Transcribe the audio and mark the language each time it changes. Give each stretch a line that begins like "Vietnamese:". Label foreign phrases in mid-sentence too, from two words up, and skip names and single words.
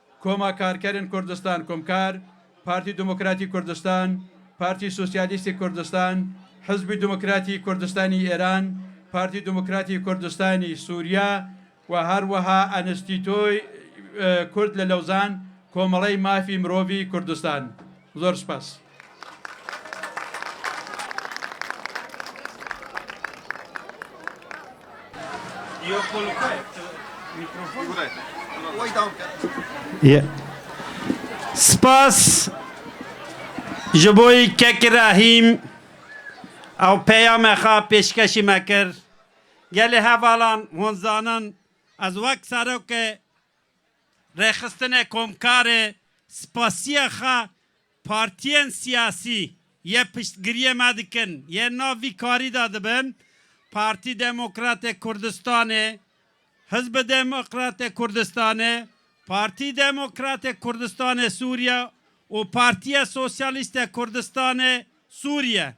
Central Kurdish: کۆما کارکەرن کوردستان کۆمکار پارتی دموکراتی کوردستان پارتی سوسیالیستی کوردستان حزبی دموکراتی کوردستانی ئێران پارتی دموکراتی کوردستانی سووریا و هەروەها ئەنستیتۆی کورد لە لەوزان کۆمەڵەی مافی مرۆڤی کوردستان زۆر سپاس.
Kurdish: سپاس ji bo Kekirahîm ew peyama xwe pêşkešî me kir. Gelê hevalan hûn zanin ez wek serokê rêxistinê komkarê spasiya xwe partiyên siyasî yê piştgiriyê me dikin yê nav vî karî da dibin Partî Demokratê Kurdistanê, Hizb Demokratê Kurdistanê, Partî Demokratê Kurdistanê Sûriye û Partiya Sosyalîst Kurdistanê Sûriye.